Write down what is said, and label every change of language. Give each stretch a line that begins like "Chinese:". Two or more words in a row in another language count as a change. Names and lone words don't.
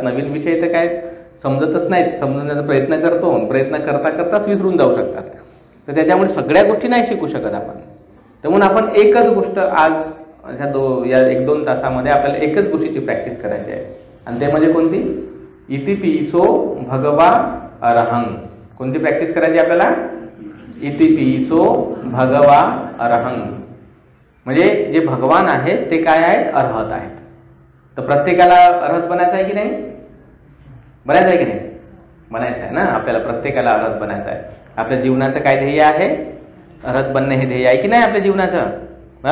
Marathi: नवीन विषय तर काय समजतच नाहीत, समजण्याचा प्रयत्न करतो, प्रयत्न करता करताच विसरून जाऊ शकतात. तर त्याच्यामुळे सगळ्या गोष्टी नाही शिकू शकत आपण. तर म्हणून आपण एकच गोष्ट आज या 1-2 तासामध्ये आपल्याला एकच गोष्टीची प्रॅक्टिस करायची आहे, आणि ते म्हणजे कोणती?
Pali: इतिपिसो भगवा अरहं.
Marathi: कोणती प्रॅक्टिस करायची आपल्याला?
Pali: इतिपिसो भगवा अरहं.
Marathi: म्हणजे जे भगवान आहेत ते काय आहेत? अर्हत आहेत. तर प्रत्येकाला अर्हत बनायचं आहे की नाही? बनायचं आहे की नाही? बनायचं आहे ना, आपल्याला प्रत्येकाला अर्हत बनायचं आहे. आपल्या जीवनाचं काय ध्येय आहे? अर्हत बनणे हे ध्येय आहे की नाही आपल्या जीवनाचं?